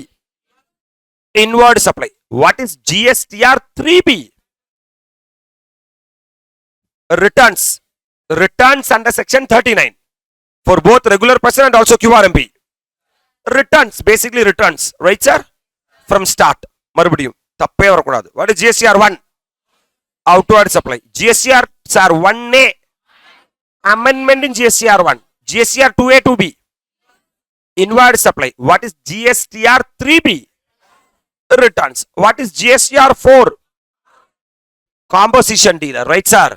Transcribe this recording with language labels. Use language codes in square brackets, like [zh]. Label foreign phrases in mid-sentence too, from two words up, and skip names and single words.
[en] Inward supply. What is GSTR 3B? Returns. Returns under section 39. For both regular person and also QRMP. Returns. Basically returns. Right, sir? From start. [ta] மறுபடியும். தப்பே வரக்கூடாது. [en] What is GSTR 1? Outward supply. GSTR, sir, 1A. Amendment in GSTR 1. GSTR 2A 2B. Inward supply. What is GSTR 3B? Returns. What is GSTR 4? Composition dealer. Right, sir?